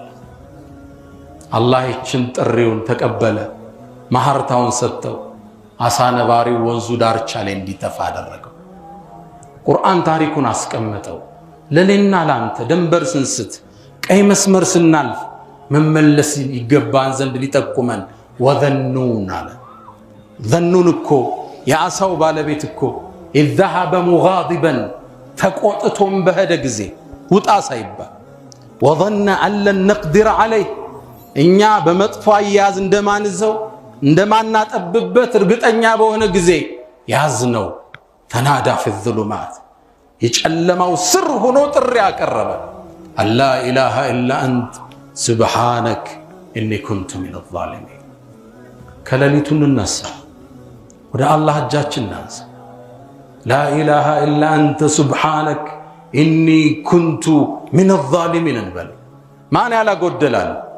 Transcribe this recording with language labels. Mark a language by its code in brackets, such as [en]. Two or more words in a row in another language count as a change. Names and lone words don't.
[am] አላህ ይችን ጥሪውን ተቀበለ፣ ማህርታውን ሰጠው። አሳ ነባሪው ወንዙ ዳርቻ ላይ እንዲተፋ አደረገው። ቁርአን ታሪኩን አስቀመጠው። ለሌና ላንተ ደንበር ስንስት ቀይ መስመር ስናልፍ መመለስ ይገባን ዘንድ ሊጠቁመን ወዘኑን አለ። ዘኑን እኮ የአሳው ባለቤት እኮ [ar] إذ ذهب مغاضبا [am] ተቆጥቶም በሄደ ጊዜ ውጣ ሳይባል [ar] وظن أن لن نقدر عليه [am] እኛ በመጥፎ አያያዝ እንደማንዘው እንደማናጠብበት እርግጠኛ በሆነ ጊዜ ያዝነው። [ar] فنادى في الظلمات [am] የጨለማው ስር ሆኖ ጥሪ ያቀረበ [ar] ألا إله إلا أنت سبحانك إني كنت من الظالمين። [am] ከሌሊቱ እንነሳ፣ ወደ አላህ እጃችን እናንሳ። [ar] لا إله إلا أنت سبحانك إني كنت من الظالمين [am] እንበል። ማን ያላጎደላል?